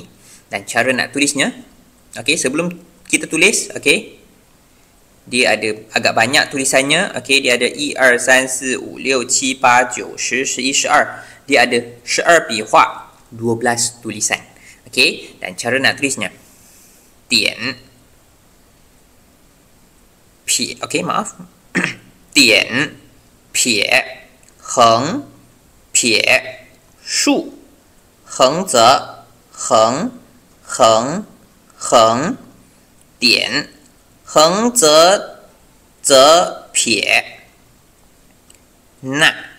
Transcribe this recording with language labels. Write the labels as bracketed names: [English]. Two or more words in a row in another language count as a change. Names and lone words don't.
[Malay] Dan cara nak tulisnya, sebelum kita tulis, dia ada agak banyak tulisannya. Dia ada 1 2 3 4 5 6 7 8 9 10 11 12. Dia ada 12 笔画 12 tulisan. Dan cara nak tulisnya [Chinese] 点 撇 maaf 点撇横撇竖横则横横横点横则撇捺。